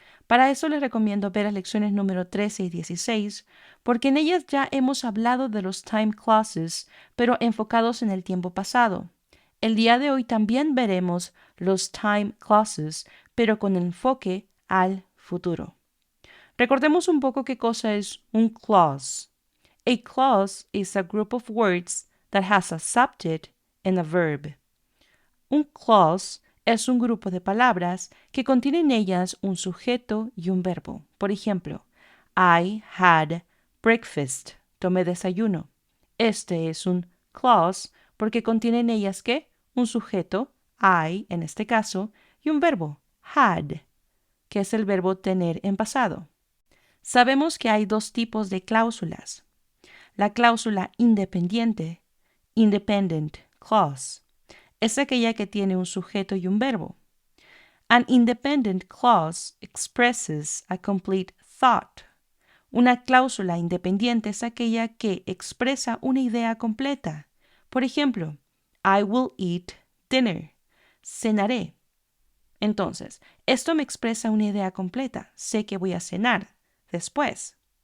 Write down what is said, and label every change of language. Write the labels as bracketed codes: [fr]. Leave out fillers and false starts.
[es] Para eso les recomiendo ver las lecciones número 13 y 16, porque en ellas ya hemos hablado de los time clauses, pero enfocados en el tiempo pasado. El día de hoy también veremos los time clauses, pero con enfoque al futuro. Recordemos un poco qué cosa es un clause. [en] A clause is a group of words that has a subject and a verb. [es] Un clause es un grupo de palabras que contienen en ellas un sujeto y un verbo. Por ejemplo, [en] I had breakfast. [es] Tomé desayuno. Este es un clause porque contiene en ellas ¿qué? Un sujeto, I en este caso, y un verbo, had, que es el verbo tener en pasado. Sabemos que hay dos tipos de cláusulas. La cláusula independiente, independent clause, es aquella que tiene un sujeto y un verbo. [en] An independent clause expresses a complete thought. [es] Una cláusula independiente es aquella que expresa una idea completa. Por ejemplo, [en] I will eat dinner. [es] Cenaré. Entonces, esto me expresa una idea completa. Sé que voy a cenar después.